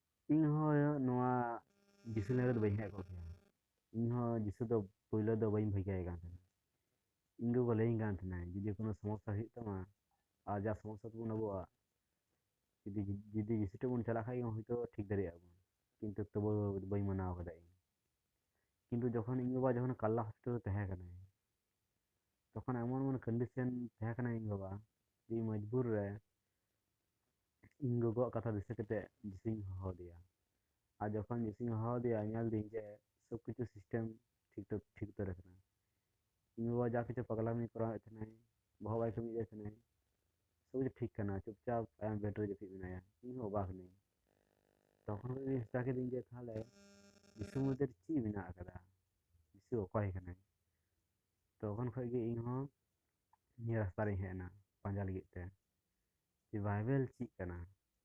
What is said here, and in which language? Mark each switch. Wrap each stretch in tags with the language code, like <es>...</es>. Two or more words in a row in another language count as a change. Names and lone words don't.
<sat>ᱤᱧᱦᱚᱸ ᱱᱚᱣᱟ ᱡᱤᱥᱩ ᱞᱟᱹᱜᱤᱫ ᱫᱚ ᱵᱟᱹᱧ ᱦᱮᱡ ᱠᱚᱜ ᱠᱮᱭᱟ᱾ ᱤᱧᱦᱚᱸ ᱡᱤᱥᱩ ᱫᱚ ᱯᱳᱭᱞᱳ ᱫᱚ ᱵᱟᱹᱧ ᱵᱷᱟᱹᱜᱤᱭᱟᱭ ᱠᱟᱱ ᱛᱟᱦᱮᱱᱟ᱾ ᱤᱧ ᱜᱚᱜᱚ ᱞᱟᱹᱭᱟᱹᱧ ᱠᱟᱱ ᱛᱟᱦᱮᱱᱟ ᱡᱩᱫᱤ</sat> <bn>কোনো সমস্যা</bn> <sat>ᱦᱩᱭᱩᱜ ᱛᱟᱢᱟ ᱟᱨ ᱡᱟ সমস্যা ᱛᱟᱵᱚᱱ ᱟᱵᱚᱣᱟᱜ, ᱡᱩᱫᱤ ᱡᱤᱥᱩ ᱴᱷᱮᱱ ᱵᱚᱱ ᱪᱟᱞᱟᱜ ᱠᱷᱟᱡ ᱦᱚᱭᱛᱳ ᱴᱷᱤᱠ ᱫᱟᱲᱮᱭᱟᱜᱼᱟ ᱵᱚᱱ, ᱠᱤᱱᱛᱩ ᱛᱚᱵᱩ ᱵᱟᱹᱧ ᱢᱟᱱᱟᱣ ᱠᱟᱫᱟ ᱤᱧ᱾ ᱠᱤᱱᱛᱩ ᱡᱚᱠᱷᱚᱱ ᱤᱧ ᱵᱟᱵᱟ ᱡᱚᱠᱷᱚᱱ ᱠᱟᱞᱞᱟ ᱦᱚᱥᱯᱤᱴᱟᱞ ᱨᱮ ᱛᱟᱦᱮᱸ ᱠᱟᱱᱟᱭ,</sat> <bn>তখন এমন এমন কন্ডিশন তখন</bn> <sat>কানা ইᱧ বাবা যে মজবুর রে ᱤᱧ ᱜᱚᱜᱚᱣᱟᱜ ᱠᱟᱛᱷᱟ ᱫᱤᱥᱟᱹ ᱠᱟᱛᱮ ᱡᱤᱥᱩᱧ ᱦᱚᱦᱚ ᱟᱫᱮᱭᱟ᱾ ᱟᱨ ᱡᱚᱠᱷᱚᱱ ᱡᱤᱥᱩᱧ ᱦᱚᱦᱚ ᱟᱫᱮᱭᱟ ᱧᱮᱞ ᱫᱟᱹᱧ ᱡᱮ</sat> <bn>সব কিছু</bn> <sat>ᱥᱤᱥᱴᱮᱢ ᱴᱷᱤᱠ ᱩᱛᱟᱹᱨ ᱟᱠᱟᱱᱟ᱾ ᱤᱧ ᱵᱟᱵᱟ ᱡᱟ ᱠᱤᱪᱷᱩ ᱯᱟᱜᱞᱟᱢᱤ ᱠᱚᱨᱟᱣᱮᱫ ᱛᱟᱦᱮᱱᱟᱭ, ᱵᱚᱦᱚᱜ ᱵᱟᱭ ᱠᱟᱹᱢᱤᱭᱮᱫ ᱛᱟᱦᱮᱱᱟᱭ,</sat> <bn>সব কিছু</bn> <sat>ᱴᱷᱤᱠ ᱠᱟᱱᱟ, ᱪᱩᱯᱪᱟᱯ ᱟᱭᱟᱜ ᱵᱮᱰ ᱨᱮ ᱡᱟᱹᱯᱤᱫ ᱢᱮᱱᱟᱭᱟ᱾ ᱤᱧ ᱦᱚᱸ ᱚᱵᱟᱠ ᱱᱟᱹᱧ᱾</sat> <bn>তখন আমি চেষ্টা করি যে তাহলে যিশুর মধ্যে</bn> <sat>ᱪᱮᱫ ᱢᱮᱱᱟᱜ ᱟᱠᱟᱫᱟ, যিশু ᱚᱠᱚᱭ ᱠᱟᱱᱟᱭ? তখন ᱠᱷᱚᱡ ᱜᱮ ᱤᱧ ᱦᱚᱸ ᱱᱤᱭᱟᱹ ᱨᱟᱥᱛᱟ ᱨᱤᱧ ᱦᱮᱡ ᱮᱱᱟ ᱯᱟᱸᱡᱟ ᱞᱟᱹᱜᱤᱫ ᱛᱮ, ᱡᱮ ᱵᱟᱭᱵᱮᱞ ᱪᱮᱫ ᱠᱟᱱᱟ?</sat>